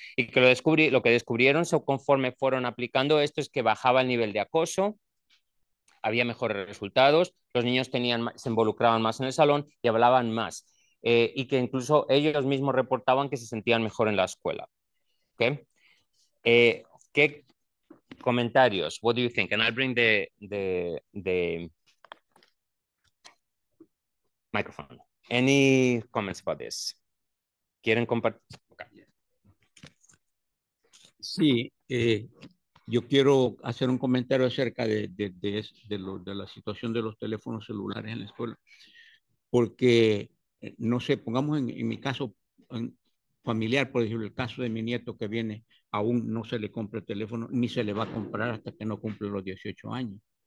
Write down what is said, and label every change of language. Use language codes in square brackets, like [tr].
[es] Y que lo que descubrieron conforme fueron aplicando esto es que bajaba el nivel de acoso, había mejores resultados, los niños se involucraban más en el salón y hablaban más. Y que incluso ellos mismos reportaban que se sentían mejor en la escuela. ¿Okay? ¿Qué comentarios? [en] What do you think? And I'll bring the microphone. Any comments about this? [es] ¿Quieren compartir? Okay. Sí, yo quiero hacer un comentario acerca de la situación de los teléfonos celulares en la escuela, porque, no sé, pongamos en mi caso familiar, por ejemplo, el caso de mi nieto que viene, aún no se le compra el teléfono, ni se le va a comprar hasta que no cumple los 18 años.